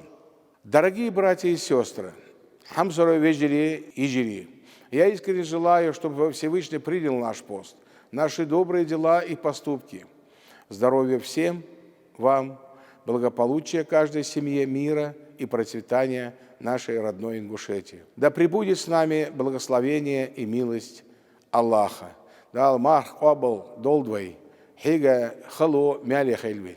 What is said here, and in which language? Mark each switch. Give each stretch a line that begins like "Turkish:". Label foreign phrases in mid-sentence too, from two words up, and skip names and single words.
Russian: Дорогие братья и сестры,
Ingush: хамсурой веждери и жири,
Russian: я искренне желаю, чтобы Всевышний принял наш пост, наши добрые дела и поступки. Здоровья всем вам, благополучия каждой семье, мира и процветания нашей родной Ингушетии. Да пребудет с нами благословение и милость Аллаха.
Ingush: Да Аллах обл долдвай, хига хало мяли хельвин.